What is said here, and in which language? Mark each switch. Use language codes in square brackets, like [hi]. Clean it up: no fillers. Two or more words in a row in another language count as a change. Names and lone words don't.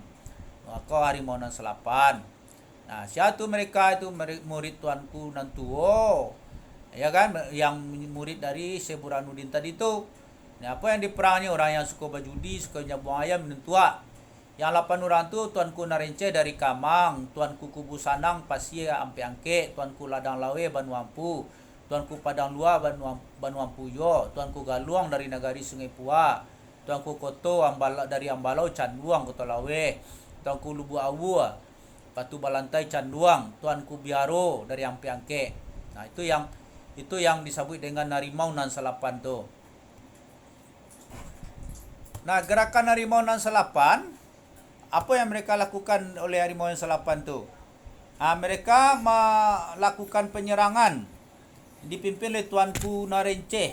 [id] Maka Harimau Nasalapan. Siapa mereka itu murid Tuanku Nantuo. Ya kan, yang murid dari Syekh Burhanuddin tadi itu. Apa yang diperangi? Orang yang suka berjudi, suka nyabung ayam, minum tua. Yang 8 orang tu Tuanku Narenceh dari Kamang, Tuanku Kubu Sanang Pasia Ampe Angke, Tuanku Ladang Lawe Banuampu, Tuanku Padang Luar Banuampu Yo, Tuanku Galuang dari Nagari Sungai Pua, Tuanku Koto dari Ambalau Canduang Kota Lawe, Tuanku Lubu Awu Batu Balantai Canduang, Tuanku Biaro dari Ampe Angke. Itu yang disebut dengan Harimau Nasalapan tu. Nah, gerakan Harimau 68, apa yang mereka lakukan oleh Harimau 68 tu? Mereka melakukan penyerangan dipimpin oleh Tuanku Narenceh.